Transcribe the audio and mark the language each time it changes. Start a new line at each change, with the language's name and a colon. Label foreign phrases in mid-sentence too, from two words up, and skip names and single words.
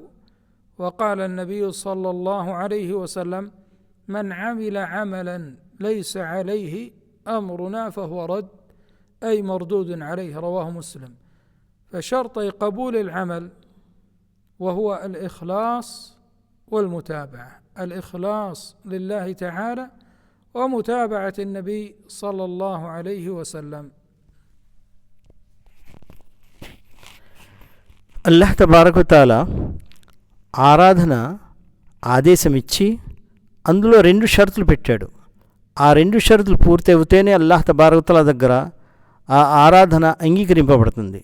Arabic: وقال النبي صلى الله عليه وسلم: من عمل عملا ليس عليه أمرنا فهو رد، أي مردود عليه. رواه مسلم. فشرطي قبول العمل وهو الإخلاص والمتابعة، الإخلاص لله تعالى ومتابعة النبي صلى الله عليه وسلم. الله تبارك تعالى
Telugu: ఆరాధన ఆదేశమిచ్చి అందులో 2 షరతులు పెట్టాడు. ఆ 2 షరతులు పూర్తి అవుతేనే
Arabic: الله تبارك تعالى
Telugu: దగ్గర ఆ ఆరాధన అంగీకరింపబడుతుంది.